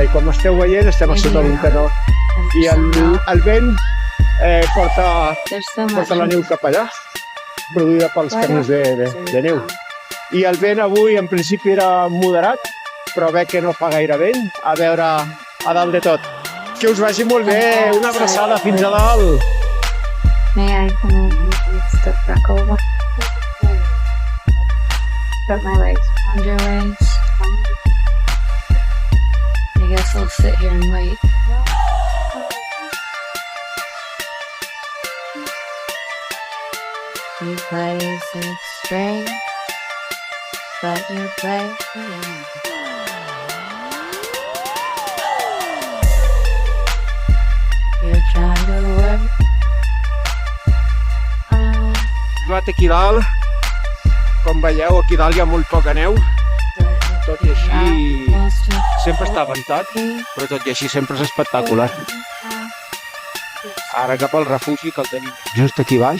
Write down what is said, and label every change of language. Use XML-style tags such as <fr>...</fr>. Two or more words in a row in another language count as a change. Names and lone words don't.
<ca>I com esteu veient, estem a sota d'un canó. I el vent porta la neu cap allà, produïda pels canons de neu. I el vent avui en principi era moderat, però veig que no fa gaire vent. A veure, a dalt de tot. Que us vagi molt bé, una abraçada, fins a dalt!</ca> <en>May I come step back over? Put my legs around your waist. I guess I'll sit here and wait. You play six string, but you play. You're trying to work.</en> <ca>Arribat aquí dalt, com veieu, aquí dalt hi ha molt poca neu, tot i així sempre està ventat, però tot i així sempre és espectacular. Ara cap al refugi, que el tenim just aquí baix.</ca>